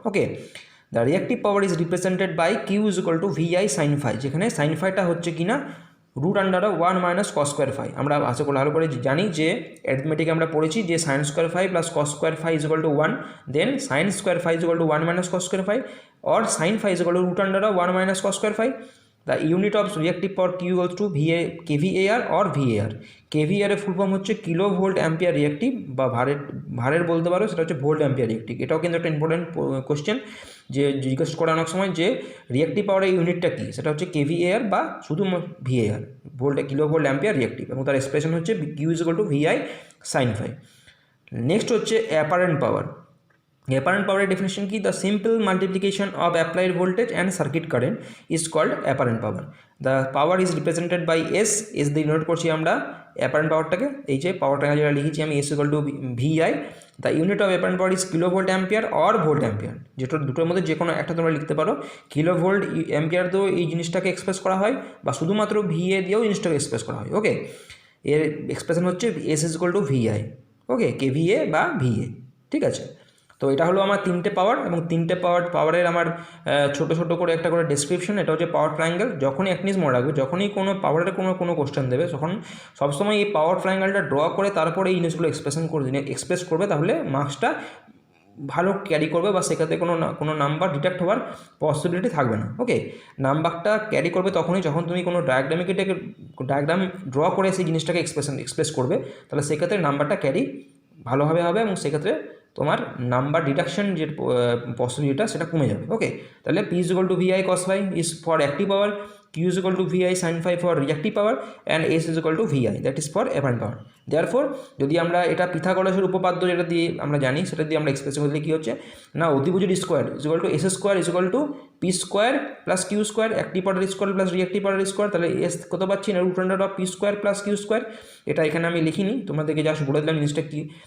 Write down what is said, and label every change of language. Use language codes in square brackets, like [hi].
[en] okay, the reactive power is represented by Q is equal to V I sine phi, [bn] যেখানে sign ফাইটা হচ্ছে কিনা [en] Root under 1 minus cos square phi. [bn] আমরা আশা করি ভালো করে জানি যে অ্যারিথমেটিক আমরা পড়েছি যে [en] Sine square phi plus cos square phi is equal to 1, then sine square phi is equal to 1 minus cos square phi, or sin phi is equal to root under 1 minus cos square phi. The unit of reactive power Q equals to kVAR or VAR. kVAR [bn] এর full form হচ্ছে [en] kilo volt ampere reactive বা [bn] ভারের বলতে পারো, সেটা হচ্ছে volt ampere reactive. এটাও কিন্তু একটা ইম্পর্টেন্ট কোশ্চেন, যে জিজ্ঞেস করে অনেক সময় যে রিয়েক্টিভ পাওয়ারের ইউনিটটা কী, সেটা হচ্ছে কেভিএআর বা শুধু VAR, volt kilo volt ampere reactive, এবং তার এক্সপ্রেশন হচ্ছে Q is equal to Vi sine phi. Next হচ্ছে apparent power. Apparent power definition কি? [en] The simple multiplication of applied voltage and circuit current is called apparent power. The power is represented by S [bn] দিয়ে note করছি আমরা apparent powerটাকে, এই যে পাওয়ারটা যেটা লিখেছি আমি S equal to VI. [en] The unit of apparent power is kilovolt ampere or volt ampere, [bn] যেটা দুটোর মধ্যে যে কোনো একটা তোমরা লিখতে পারো। কিলোভোল্ট অ্যাম্পিয়ার দিয়েও এই জিনিসটাকে এক্সপ্রেস করা হয়, বা শুধুমাত্র VA দিয়েও জিনিসটাকে এক্সপ্রেস করা হয়। ওকে, এর এক্সপ্রেশন হচ্ছে S is equal to VI, okay, KVA বা VA, ঠিক আছে। তো এটা হলো আমার তিনটে পাওয়ার, এবং তিনটে পাওয়ারের আমার ছোটো ছোটো করে একটা করে ডেসক্রিপশন। এটা হচ্ছে পাওয়ার ট্রায়াঙ্গেল। যখনই এক জিনিস মনে রাখবে, যখনই কোনো পাওয়ারের কোনো কোশ্চেন দেবে, তখন সবসময় এই পাওয়ার ট্রায়াঙ্গেলটা ড্র করে তারপরে এই জিনিসগুলো এক্সপ্রেস করবে, তাহলে মার্কসটা ভালো ক্যারি করবে, বা সেক্ষেত্রে কোনো নাম্বার ডিটেক্ট হওয়ার পসিবিলিটি থাকবে না। ওকে, নাম্বারটা ক্যারি করবে তখনই যখন তুমি কোনো ডায়াগ্রাম ড্র করে সেই জিনিসটাকে এক্সপ্রেস করবে, তাহলে সেক্ষেত্রে নাম্বারটা ক্যারি ভালোভাবে হবে, এবং সেক্ষেত্রে তোমার নাম্বার ডিডাকশন যে পসিবিলিটিটা সেটা কমে যাবে। ওকে, তাহলে [en] P is equal to VI cos phi is for active power, Q is equal to VI sin phi for reactive power, and S is equal to VI, that is for apparent power. [bn] Therefore যদি আমরা এটা পিথাগোরাসের উপপাদ্য যেটা দিয়ে আমরা জানি, সেটা দিয়ে আমরা এক্সপ্রেস করলে কী হচ্ছে না, অতিভুজের square [en] is equal to S square is equal to P square plus Q square, [bn] active পাওয়ারের স্কোয়ার প্লাস রিঅ্যাক্টিভ পাওয়ারের স্কোয়ার। তাহলে এস কত পাচ্ছি না, root under of P square plus Q square. এটা এখানে আমি লিখিনি, তোমাদেরকে জাস্ট বলে দিলাম জিনিসটা কি।